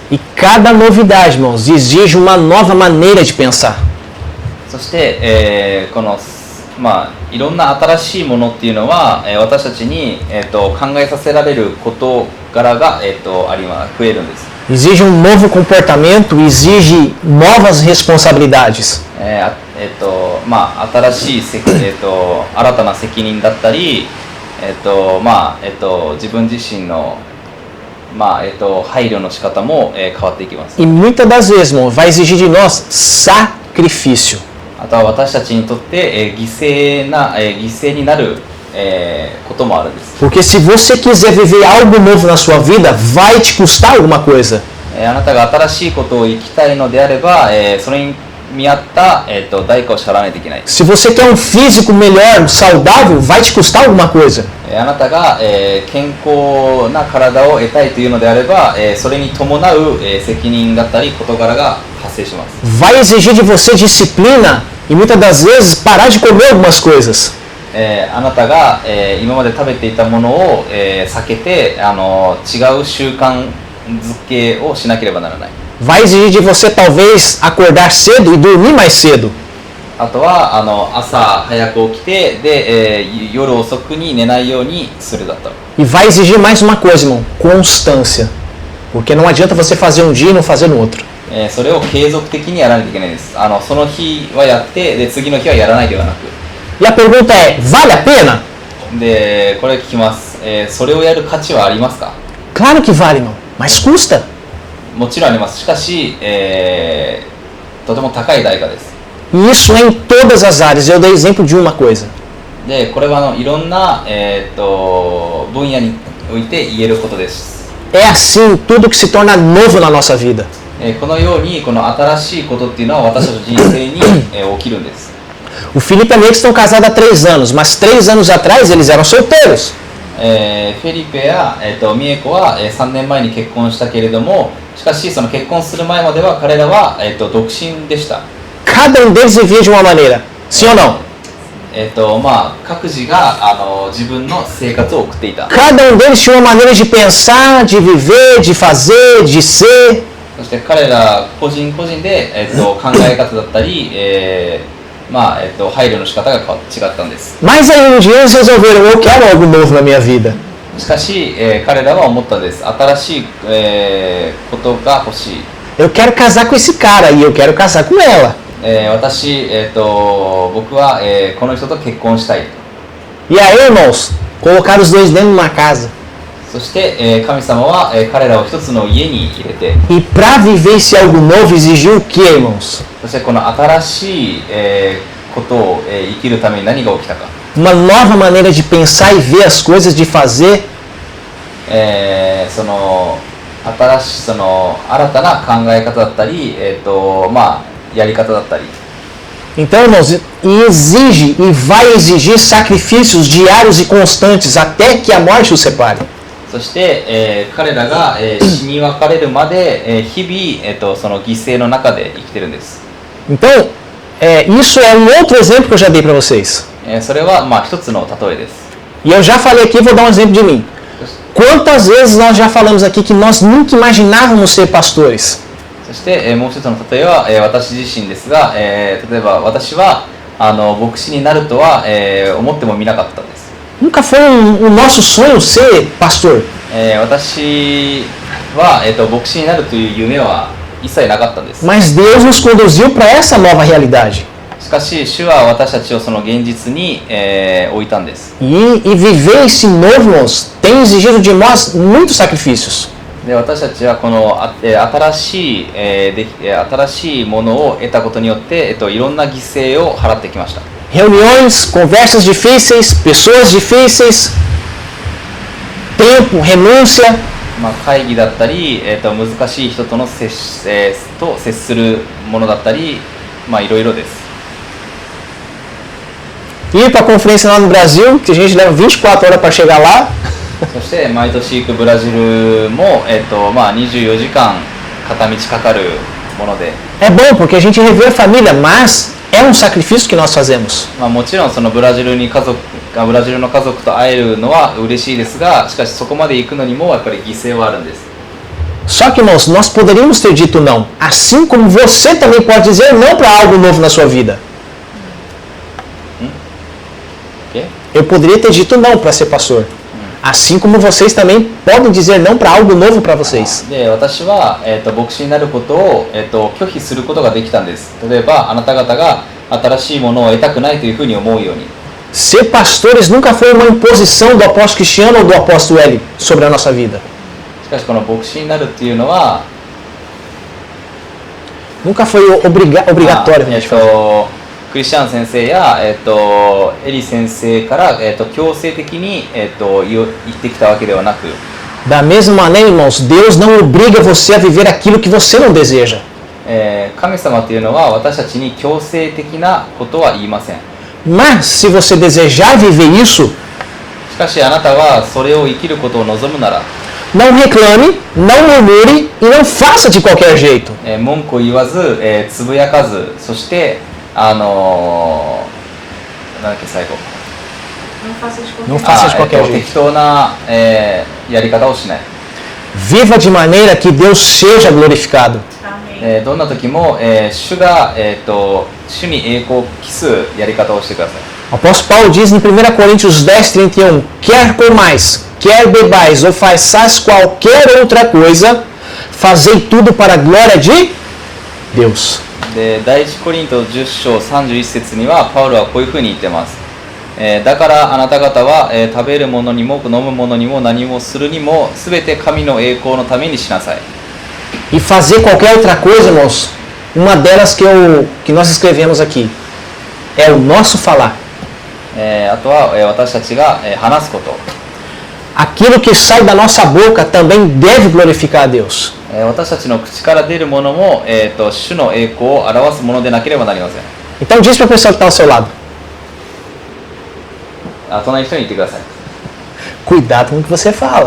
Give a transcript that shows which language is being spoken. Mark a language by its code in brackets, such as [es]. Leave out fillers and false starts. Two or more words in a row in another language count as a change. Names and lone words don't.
[pt] E cada novidade, irmãos, exige uma nova maneira de pensar. [ja] そして、このいろんな新しいものっていうのは、私たちに、考えさせられる事柄が、増えるんです。 [pt] Exige um novo comportamento, exige novas responsabilidades. [ja] 新しい新たな責任だったり、自分自身の、配慮の仕方も、変わっていきます。 [pt] E muitas das vezes, irmão, vai exigir de nós sacrifício. [ja] あとは私たちにとって、犠牲になる、こともあるんです。 [pt] Porque se você quiser viver algo novo na sua vida, vai te custar alguma coisa. [ja] あなたが新しいことを生きたいのであれば、それに見合った、代価を支払わないといけない。 [pt] Se você quer um físico melhor, saudável, vai te custar alguma coisa. [ja] あなたが、健康な体を得たいというのであれば、それに伴う、責任だったり事柄が発生します。 [pt] Vai exigir de você disciplina e muitas das vezes parar de comer algumas coisas. [ja] あなたが、今まで食べていたものを、避けて違う習慣づけをしなければならない。 [pt] Vai exigir de você talvez acordar cedo e dormir mais cedo. [ja] あとは朝早く起きてで、夜遅くに寝ないようにするだと。 [pt] E vai exigir mais uma coisa, irmão, constância. Porque não adianta você fazer um dia e não fazer no outro. [ja] それを継続的にやらないといけないです。その日はやってで次の日はやらないではなく。 [pt] E a pergunta é, vale a pena? [ja] でこれ聞きます、それをやる価値はありますか？ [pt] Claro que vale, irmão, mas custa. [ja] もちろんあります。しかし、とても高い代価です。 [pt] E isso é em todas as áreas. Eu dei exemplo de uma coisa. [ja] でこれはいろんな、分野において言えることです。 [pt] É assim tudo que se torna novo na nossa vida. [ja] このようにこの新しいことっていうのは私たちの人生に、起きるんです。 [pt] O Felipe e a Nick estão casados há 3 anos, mas 3 anos atrás eles eram solteiros. [ja] フェリペや、ミエコは、3年前に結婚したけれども、しかしその結婚する前までは彼らは、独身でした。 [pt] Cada um deles vivia de uma maneira. Sim ou não? [ja] 各自が自分の生活を送っていた。 [pt] Cada um deles tinha uma maneira de pensar, de viver, de fazer, de ser. [ja] そして彼ら個人個人で、考え方だったり、配慮の仕方が違ったんです。 [pt] Mas aí um dia eles resolveram, eu quero algo novo na minha vida. [ja] しかし、彼らは思ったんです。新しい、ことが欲しい。 [pt] Eu quero casar com esse cara e eu quero casar com ela. [ja] 僕は、この人と結婚したい。 [pt] E aí, irmãos, colocaram os dois dentro de uma casa. [ja] そして、神様は、彼らを一つの家に入れて、 [pt] E para viver esse algo novo exigiu o que, irmãos? [ja] そしてこの新しい、ことを、生きるために何が起きたか。 [pt] Uma nova maneira de pensar e ver as coisas, de fazer. [ja] その新たな考え方だったり、やり方だったり。 [pt] Então, irmãos, e exige e vai exigir sacrifícios diários e constantes até que a morte os separe. [ja] そして、彼らが、死に別れるまで、日々、その犠牲の中で生きてるんです。 [pt] Então, isso é um outro exemplo que eu já dei para vocês. [ja] それは、一つの例えです。 [pt] E eu já falei aqui, vou dar um exemplo de mim. Quantas vezes nós já falamos aqui que nós nunca imaginávamos ser pastores? [ja] そして、もう一つの例えは、私自身ですが、例えば私は牧師になるとは、思ってもみなかったんです。 [pt] Nunca foi o nosso sonho ser pastor. [ja] 私は、牧師になるという夢は一切なかったんです。 [pt] Mas Deus nos conduziu para essa nova realidade. [ja] しかし主は私たちをその現実に、置いたんです。 [pt] E viver esse novo, irmãos, tem exigido de nós muitos sacrifícios. [ja] で私たちはこの新しいものを得たことによって、いろんな犠牲を払ってきました。 [pt] Reuniões, conversas difíceis, pessoas difíceis, tempo, renúncia. [ja] 会議だったり、難しい人との接するものだったり、いろいろです。 [pt] Ir para a conferência lá no Brasil, que a gente leva 24 horas para chegar lá. [ja] そして毎年行くブラジルも、24時間片道かかるもので。 [pt] É bom porque a gente revê a família, mas é um sacrifício que nós fazemos. [ja] もちろんそのブラジルの家族と会えるのは嬉しいですが、しかしそこまで行くのにもやっぱり犠牲はあるんです。 [pt] Só que, irmãos, nós poderíamos ter dito não, assim como você também pode dizer não para algo novo na sua vida. Eu poderia ter dito não para ser pastor. Assim como vocês também podem dizer não para algo novo para vocês. [ja] で、私は、牧師になることを、拒否することができたんです。例えば、あなた方が新しいものを得たくないというふうに思うように。 [pt] Ser pastores nunca foi uma imposição do apóstolo Cristiano ou do apóstolo L sobre a nossa vida. [ja] しかし、この牧師になるっていうのは、 [pt] Nunca foi obrigatório. [ja] クリスチャン先生や、エリ先生から、強制的に、言ってきたわけではなく。 [pt] Da mesma maneira, irmãos, Deus não obriga você a viver aquilo que você não deseja. [ja] 神様というのは私たちに強制的なことは言いません。 [pt] Mas se você desejar viver isso, [ja] しかしあなたはそれを生きることを望むなら、 [pt] não reclame, não murmure e não faça de qualquer jeito. [ja] 文句を言わず、つぶやかず、そしてなんだっけ最後。 [pt] Não faça de qualquer jeito. [ja] 適当な、やり方をしない。 [pt] Viva de maneira que Deus seja glorificado. [ja] どんな時も、主に栄光を期すやり方をしてください。 [pt] O apóstolo Paulo diz em 1 Coríntios 10:31, quer comais, quer bebais ou façais qualquer outra coisa, fazei tudo para a glória de Deus. [ja] で第一コリント10章31節にはパウロはこういうふうに言ってます。だからあなた方は、食べるものにも飲むものにも何もするにもすべて神の栄光のためにしなさい。 [pt] E fazer qualquer outra coisa, irmãos, uma delas que nós escrevemos aqui, é o nosso falar. [ja] あとは、私たちが、話すこと。 [pt] Aquilo que sai da nossa boca também deve glorificar a Deus. [ja] 私たちの口から出るものも、主の栄光を表すものでなければなりません。 [pt] Então diz para a pessoa que está ao seu lado. [ja] 隣の人に言ってください。 [pt] Cuidado com o que você fala.